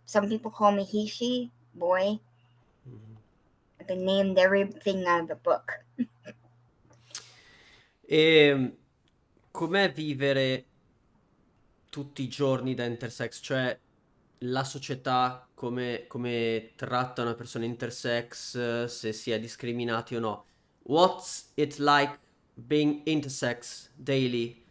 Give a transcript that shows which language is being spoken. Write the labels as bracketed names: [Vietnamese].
[English] Some people call me he, she, boy. Mhm. I've been named everything out of the book. [Italian] E com'è vivere tutti i giorni da intersex? Cioè, la società come tratta una persona intersex, se si è discriminati o no. [English] What's it like being intersex daily?